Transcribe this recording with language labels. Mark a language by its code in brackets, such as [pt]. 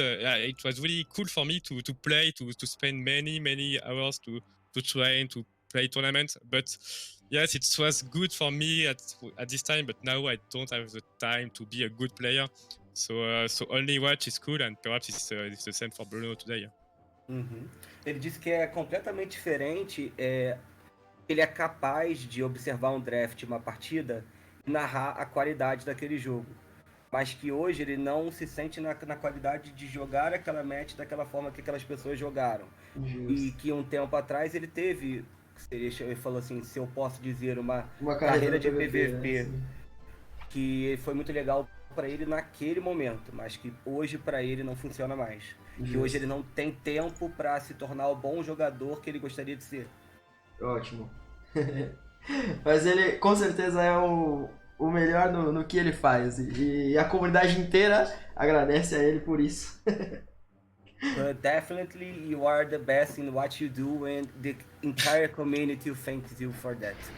[en] It was really cool for me to play, to spend many hours to train, to play tournaments. But yes, it was good for me at this time. But now I don't have the time to be a good player. So only watch is cool, and perhaps it's the same for Bruno today. [pt] Ele disse que é completamente diferente. Ele é capaz de observar um draft, uma partida, e narrar a qualidade daquele jogo. Mas que hoje ele não se sente na qualidade de jogar aquela match daquela forma que aquelas pessoas jogaram. Justo. E que um tempo atrás ele teve, ele falou assim, se eu posso dizer, uma carreira de PVP, né? Que foi muito legal para ele naquele momento, mas que hoje para ele não funciona mais. Que hoje ele não tem tempo para se tornar o bom jogador que ele gostaria de ser. Ótimo. Mas ele com certeza é o melhor no que ele faz. E a comunidade inteira agradece a ele por isso. [en] But definitely you are the best in what you do, and the entire community thanks you for that.